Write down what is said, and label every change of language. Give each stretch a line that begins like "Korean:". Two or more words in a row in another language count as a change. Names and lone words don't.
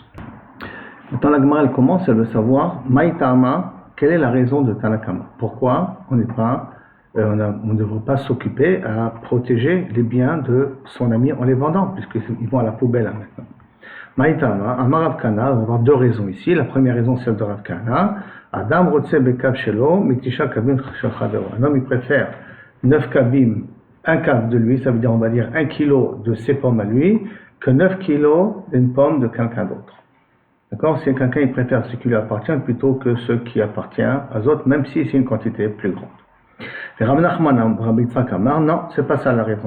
French: Dans la Gemara, elle commence, elle veut savoir, Maïtama, quelle est la raison de Tanakama? Pourquoi on ne devrait pas s'occuper à protéger les biens de son ami en les vendant, puisqu'ils vont à la poubelle maintenant. Maïtama, Amar Rav Kana, on va avoir deux raisons ici. La première raison, c'est celle de Rav Kana.
Hebrew: אדם רוצה בקב שלו מתשעה קבים של חברו.
French: Un homme, il préfère 9 kabim, un cave de lui, ça veut dire, on va dire, 1 kilo de ses pommes à lui, que 9 kilos d'une pomme de quelqu'un d'autre. D'accord? Si quelqu'un, il préfère ce qui lui appartient plutôt que ce qui appartient aux autres, même si c'est une quantité plus grande. Et Rav Nachman, Rabbi Yitzhak Amar, non, c'est pas ça la raison.